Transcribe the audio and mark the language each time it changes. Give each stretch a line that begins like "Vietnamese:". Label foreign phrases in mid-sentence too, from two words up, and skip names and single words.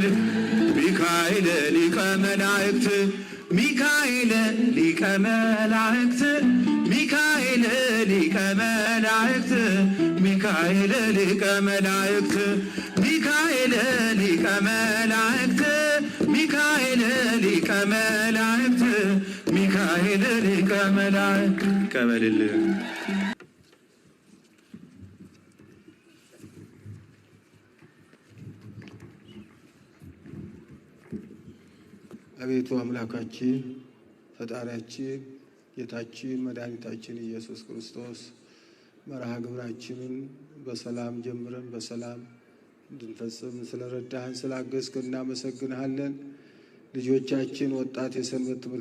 Amharic: ሊቀ መላእክት ሚካኤል ሊቀ መላእክት ሚካኤል ሊቀ መላእክት ሚካኤል ሊቀ መላእክት ሚካኤል ሊቀ መላእክት ሚካኤል ሊቀ መላእክት ሚካኤል ሊቀ መላእክት ይቀበልልን። አቤቱ አምላካችን ፈጣሪያችን ጌታችን መድኃኒታችን ኢየሱስ ክርስቶስ መርሃ ግብራችንን በሰላም ጀምረን በሰላም እንድንፈጽም ስለረዳህን ስላገዝከን እናመሰግንሃለን። ልጆቻችን ወጣት የሰንበት ትምህርት